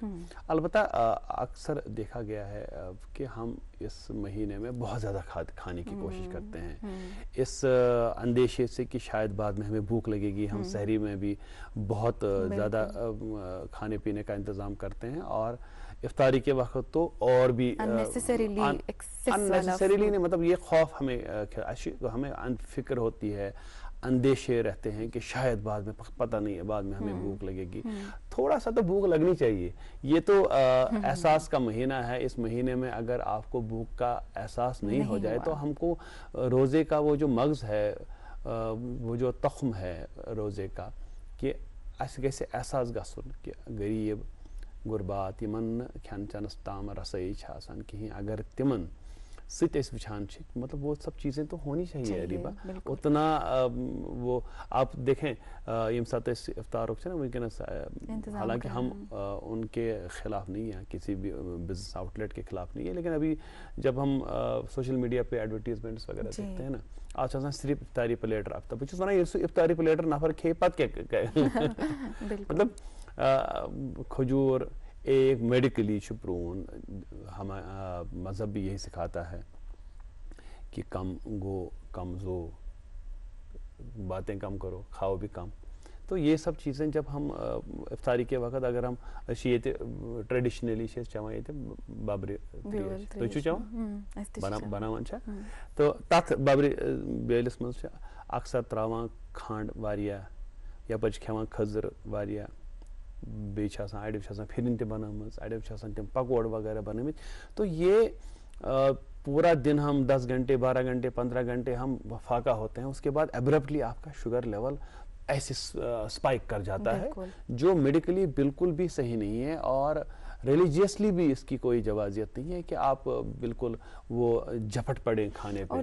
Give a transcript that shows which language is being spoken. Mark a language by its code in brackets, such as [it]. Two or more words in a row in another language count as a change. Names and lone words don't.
[ur] البتہ اکثر دیکھا گیا ہے کہ ہم اس مہینے میں بہت زیادہ کھانے کی کوشش کرتے ہیں، اس اندیشے سے کہ شاید بعد میں ہمیں بھوک لگے گی، ہم سحری میں بھی بہت زیادہ کھانے پینے کا انتظام کرتے ہیں، اور افطاری کے وقت تو اور بھی اننیسیسریلی نہیں، مطلب یہ خوف ہمیں فکر ہوتی ہے، اندیشے رہتے ہیں کہ شاید بعد میں پتہ نہیں ہے بعد میں ہمیں بھوک لگے گی۔ تھوڑا سا تو بھوک لگنی چاہیے، یہ تو احساس کا مہینہ ہے۔ اس مہینے میں اگر آپ کو بھوک کا احساس نہیں ہو جائے تو ہم کو روزے کا وہ جو مغز ہے، وہ جو تخم ہے روزے کا، کہ [ks] اس گژھِ احساس گژھُن کہ غریب غربات یمن کھین چنس تام رسائی آسان کہیں، اگر تمن ست وچھان [ur] مطلب وہ سب چیزیں تو ہونی چاہیے ریبا، اتنا وہ آپ دیکھیں [ks] یم سات افطار ونکس، [ur] حالانکہ ہم ان کے خلاف نہیں ہیں، کسی بھی [en] business outlet [ur] کے خلاف نہیں ہے، لیکن ابھی جب ہم [en] social media [ur] پہ ایڈورٹیزمنٹس وغیرہ دیکھتے ہیں نا، آج صرف افطاری پلیٹر افطار بہت [ks] ونان یہ افطاری پلیٹر نفر کھے پتہ کیا [ur] مطلب کھجور ایک [en] medically proven, [ur] ہم مذہب بھی یہی سکھاتا ہے کہ کم گو کم زو، باتیں کم کرو کھاؤ بھی کم۔ تو یہ سب چیزیں جب ہم افطاری کے وقت اگر ہم ٹریڈیشنلی [ks] چوان یہ ببر تھی چوان بناوان تو تک ببر بیلس مز اکثر تراوان کھنڈ واریاہ، یپر کھیوان کھزر واریاہ، بیچ اڑو پھرن تہ بنامز، اڑو تم پکوڑ وغیرہ بنامت۔ [ur] تو یہ پورا دن ہم 10 گھنٹے 12 گھنٹے 15 گھنٹے ہم فاقہ ہوتے ہیں، اس کے بعد ایبرپٹلی آپ کا [en] sugar level [ur] ایسے سپائک کر جاتا ہے، جو میڈیکلی بالکل بھی صحیح نہیں ہے، اور ریلیجیسلی بھی اس کی کوئی جوازیت نہیں ہے کہ آپ بالکل وہ جھپٹ پڑیں کھانے پہ۔